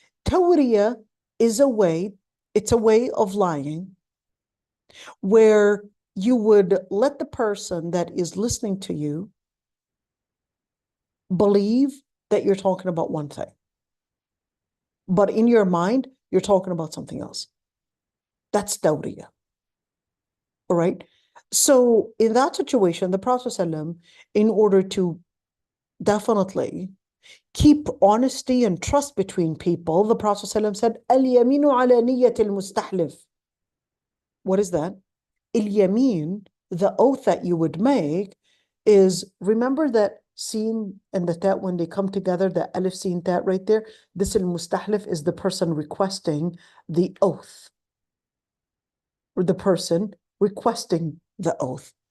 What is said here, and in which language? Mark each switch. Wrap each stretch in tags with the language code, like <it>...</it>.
<en>Tawriya is it's a way of lying where you would let the person that is listening to you believe that you're talking about one thing, but in your mind, you're talking about something else. That's tawriya. All right. So in that situation, the Prophet ﷺ, in order to definitely keep honesty and trust between people. The Prophet ﷺ said,</en> <ar>اليمين على نية المستحلف.</ar> <en>What is that? اليمين, the oath that you would make, is, remember that sin and the tat when they come together, the alif sin tat right there, this al-mustahlif is the person requesting the oath, or the person requesting the oath.</en>